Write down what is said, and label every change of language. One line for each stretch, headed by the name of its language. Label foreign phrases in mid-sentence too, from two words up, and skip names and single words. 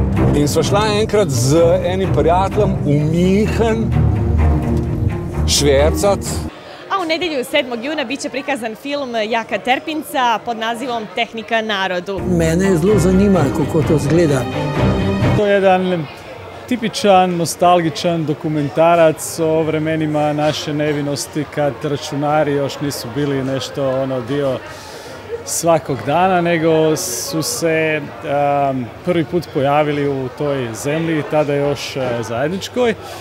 Slovenian: In sva šla enkrat z enim prijateljem v Minhen švercat.
Bosnian: A u nedjelju 7. juna bit će prikazan film Jaka Terpinca pod nazivom Tehnika narodu.
Slovenian: Mene zelo zanima, kako to izgleda.
Bosnian: To je jedan tipičan, nostalgičan dokumentarac o vremenima naše nevinosti kad računari još nisu bili nešto dio svakog dana, nego su se prvi put pojavili u toj zemlji, tada još zajedničkoj.